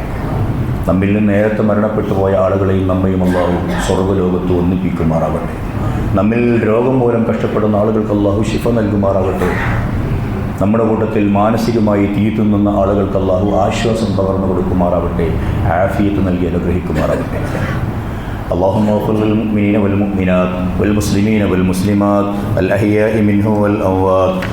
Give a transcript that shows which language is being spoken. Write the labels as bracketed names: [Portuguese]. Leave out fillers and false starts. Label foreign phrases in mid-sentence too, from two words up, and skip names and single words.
[Malayalam] നമ്മിൽ നിന്ന് നേരത്തെ മരണപ്പെട്ടു പോയ ആളുകളെയും നമ്മയും അള്ളാഹു സ്വർഗ്ഗലോകത്ത് ഒന്നിപ്പിക്കുമാറാകട്ടെ. നമ്മിൽ രോഗം മൂലം കഷ്ടപ്പെടുന്ന ആളുകൾക്ക് അള്ളാഹു ശിഫ നൽകുമാറാകട്ടെ. നമ്മുടെ കൂട്ടത്തിൽ മാനസികമായി തീറ്റുന്ന ആളുകൾക്ക് അള്ളാഹു ആശ്വാസം പകർന്നു കൊടുക്കുമാറാവട്ടെ. ആഫിയത്ത് നൽകി അനുഗ്രഹിക്കുമാറാകട്ടെ. [Arabic] اللهم اغفر للمؤمنين والمؤمنات والمسلمين والمسلمات الأحياء منهم والأموات